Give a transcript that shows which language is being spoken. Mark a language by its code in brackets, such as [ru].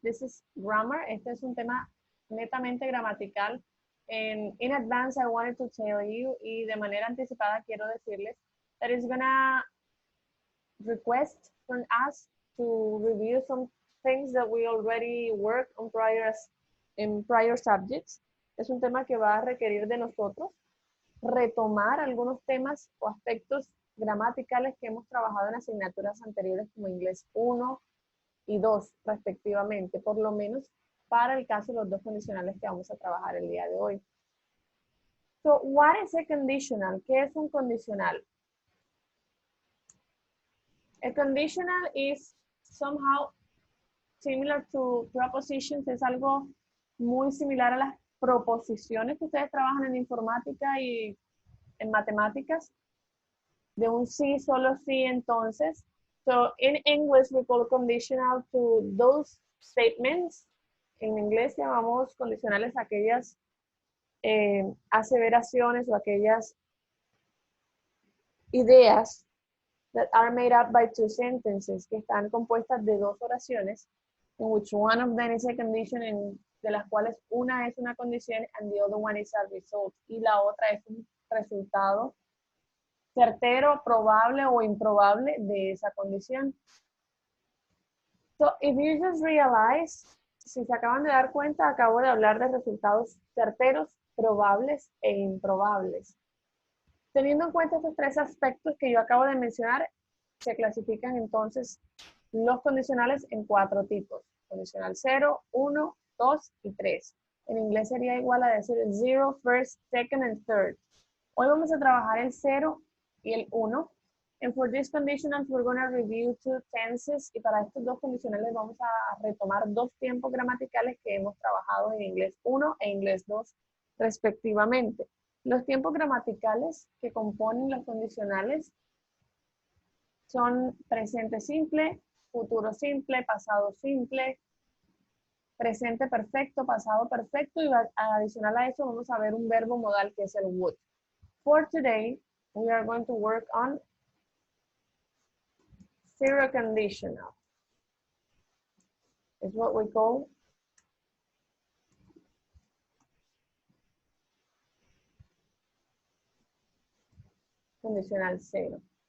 [en] This is grammar, [es] este es un tema netamente gramatical. [en] And in advance, I wanted to tell you, [es] y de manera anticipada quiero decirles, [en] that it's gonna request from us to review some things that we already worked on in prior subjects. [es] Es un tema que va a requerir de nosotros retomar algunos temas o aspectos gramaticales que hemos trabajado en asignaturas anteriores como inglés 1 y 2 respectivamente, por lo menos para el caso de los 2 condicionales que vamos a trabajar el día de hoy. [en] So, what is a conditional? [es] ¿Qué es un condicional? [en] A conditional is somehow similar to propositions, [es] es algo muy similar a las proposiciones que ustedes trabajan en informática y en matemáticas, de un sí, solo sí, entonces. [en] So, in English, we call conditional to those statements. [es] En inglés llamamos condicionales a aquellas aseveraciones o aquellas ideas [en] that are made up by 2 sentences, [es] que están compuestas de 2 oraciones, [en] in which one of them is a condition, [es] de las cuales una es una condición [en] and the other one is a result, [es] y la otra es un resultado certero, probable o improbable de esa condición. [en] So, if you just realize, [es] si se acaban de dar cuenta, acabo de hablar de resultados certeros, probables e improbables. Teniendo en cuenta estos 3 aspectos que yo acabo de mencionar, se clasifican entonces los condicionales en 4 tipos. Condicional 0, 1, 2 y 3. En inglés sería igual a decir 0, [en] first, second and third. [es] Hoy vamos a trabajar el 0 y el 1. [en] And for these conditionals, we're going to review 2 tenses. [es] Y para estos 2 condicionales vamos a retomar 2 tiempos gramaticales que hemos trabajado en inglés 1 e inglés 2 respectivamente. Los tiempos gramaticales que componen los condicionales son presente simple, futuro simple, pasado simple, presente perfecto, pasado perfecto, y adicional a eso vamos a ver un verbo modal que es el would. [en] For today, we are going to work on zero conditional. It's what we call conditional zero.